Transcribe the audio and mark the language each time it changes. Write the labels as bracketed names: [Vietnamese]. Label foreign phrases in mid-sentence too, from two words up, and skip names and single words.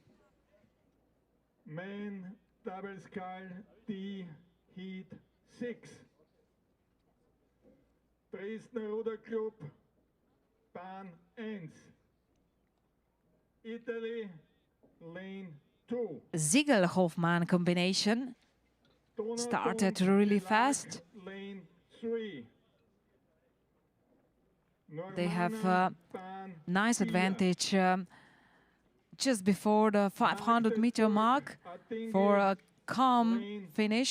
[English] Main double scull D heat 6. Dresdner Ruder Club Bahn 1. Italy lane 2. Ziegel-Hofmann combination started really fast. Lane 3. They have a nice advantage just before the 500-meter mark for a calm finish.